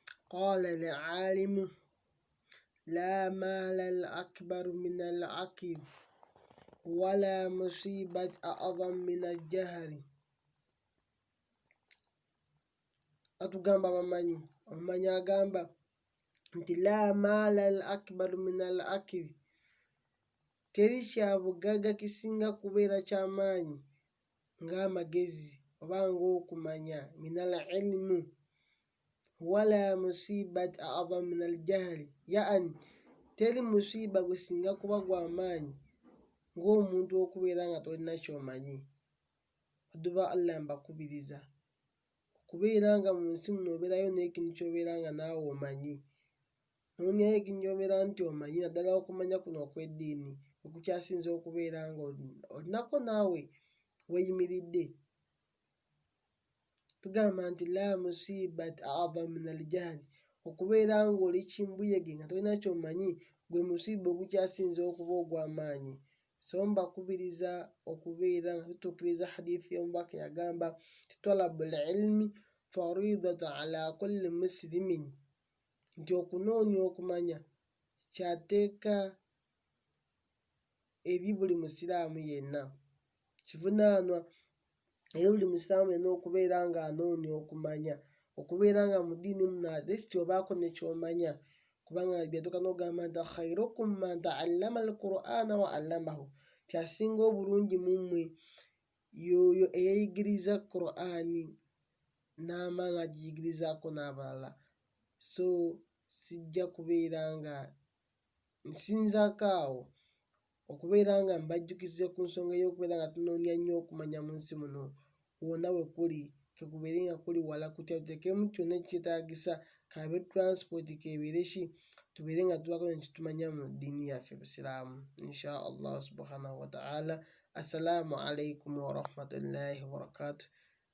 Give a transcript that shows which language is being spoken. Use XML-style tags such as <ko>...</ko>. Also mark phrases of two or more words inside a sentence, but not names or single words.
<ar>قال العالم لا مال الأكبر من العقل ولا مصيبة أعظم من الجهل.</ar> <lg>Atugamba abamanyi agamba nti</lg> <ar>لا مال الأكبر من العقل,</ar> <lg>teri kyabugagga kisinga kubeera kyamaanyi ng'amagezi oba ng'okumanya,</lg> <ar>من العلم، ولا مصيبة أعظم من الجهل,</ar> <lg>yaani teri musiba gusinga kuba gw'amaanyi ng'omuntu okubeera nga tolina ky'omanyi. Adduba Allah mbakubiriza okubeera nga mu nsi muno obeerayo n'ekintu ky'obeera nga naawe omanyi. Noonyayo ekintu ky'obeera nti omanyi, naddala okumanya kuno okw'eddiini okukyasinza okubeera nga olinako naawe weeyimiridde. Tugamba nti</lg> <ar>لا مصيبة أعظم من الجهل,</ar> <lg>okubeera ng'oli kimbuyege nga tolina ky'omanyi gwe musiba ogukyasinza okuba ogw'amaanyi. So mbakubiriza okubeera nga tutuukiriza hadithi y'omubaka yagamba nti</lg> <ar>طلب العلم فريضة على كل مسلم,</ar> <lg>nti okunoonya okumanya kyateeka eri buli musiraamu yenna, kivunaanwa eri buli musiraamu yenna okubeera ng'anoonya okumanya, okubeera nga mu ddiini muno</lg> <en>at least</en> <lg>obaako ne ky'omanya, kubanga byatuuka n'ogamba nti</lg> <ar>خيركم من تعلم القرآن وعلمه,</ar> <lg>nti asinga obulungi mu mmwe y'oyo eyeeyigiriza Qur'ani n'amala agiyigirizaako n'abalala. So sijja kubeera nga nsinzaako awo okubeera nga mbajjukiza ku nsonga y'okubeera nga tunoonya nnyo okumanya mu nsi muno wonna we kuli, kekubeere nga kuli wala kutya, tuteekemu kyonna ekyetaagisa, kabe transport, kebeere ki, tubeere nga tubaako ne kitumanya mu ddiini yaffe Busiraamu.</lg> <ar>إن شاء الله سبحانه وتعالى. السلام عليكم ورحمة الله وبركاته.</ar>